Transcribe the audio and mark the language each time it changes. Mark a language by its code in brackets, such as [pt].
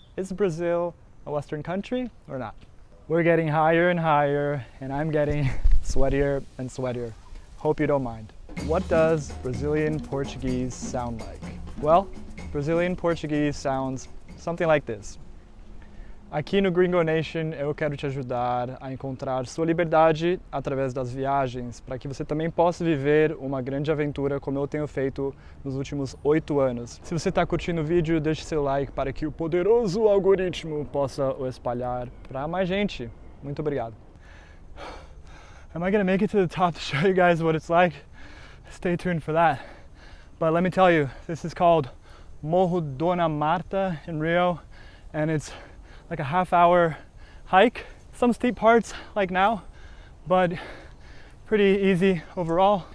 [en] Is Brazil a Western country or not? We're getting higher and higher, and I'm getting sweatier and sweatier. Hope you don't mind. What does Brazilian Portuguese sound like? Well, Brazilian Portuguese sounds something like this. [pt] Aqui no Gringo Nation eu quero te ajudar a encontrar sua liberdade através das viagens, para que você também possa viver uma grande aventura como eu tenho feito nos últimos 8 anos. Se você está curtindo o vídeo, deixe seu like para que o poderoso algoritmo possa o espalhar para mais gente. Muito obrigado. [en] Am I going to make it to the top to show you guys what it's like? Stay tuned for that. But let me tell you, this is called Morro Dona Marta in Rio, and it's like a half-hour hike. Some steep parts like now, but pretty easy overall.